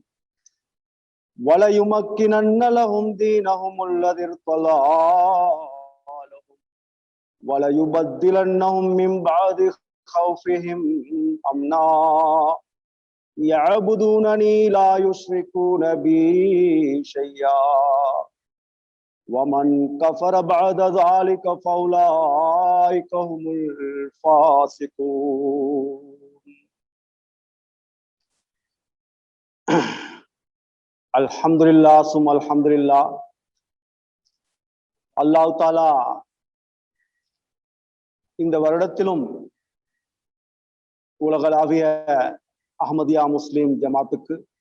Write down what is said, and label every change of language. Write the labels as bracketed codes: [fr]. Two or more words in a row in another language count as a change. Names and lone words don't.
[ar] وليمكنن لهم دينهم الذي ارتضى لهم وليبدلنهم من بعد خوفهم أمنا يعبدونني لا يشركون بي شيئا ومن كفر بعد ذلك فأولئك هم الفاسقون. الحمد لله ثم الحمد لله. [ta] அல்லாஹ் தஆலா இந்த வருடத்திலும் உலகளாவிய அஹ்மதியா முஸ்லிம் ஜமாத்துக்கு,